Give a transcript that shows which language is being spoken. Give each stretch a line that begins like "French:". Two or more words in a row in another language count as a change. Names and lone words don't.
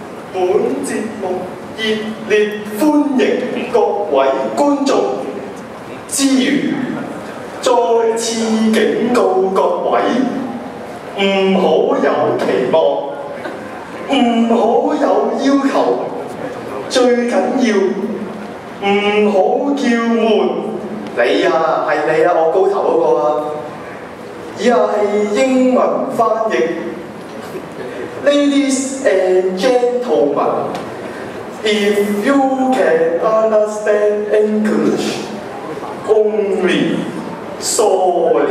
Cantonese: 本節目熱烈歡迎各位觀眾，之餘再次警告各位，唔好有期望，唔好有要求，最緊要唔好叫悶。你啊，係你啊，我高頭嗰個啊。以下係英文翻譯。
English: Ladies and gentlemen, if you can understand English, only sorry。